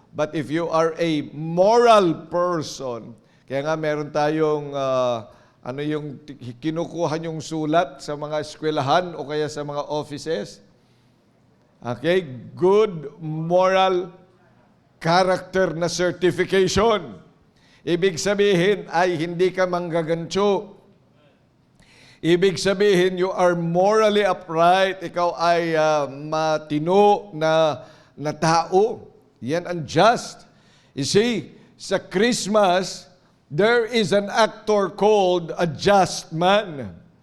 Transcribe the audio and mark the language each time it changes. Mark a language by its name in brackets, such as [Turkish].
[English] But if you are a moral person, [Filipino] kaya nga meron tayong yung kinukuha yung sulat sa mga eskwelahan o kaya sa mga offices? [English] Okay? Good moral character na certification. [Filipino] Ibig sabihin ay hindi ka manggagancho. Ibig sabihin [English] you are morally upright. [Filipino] Ikaw ay matino na tao. Yan ang just. [English] You see, sa Christmas, there is an actor called a just man.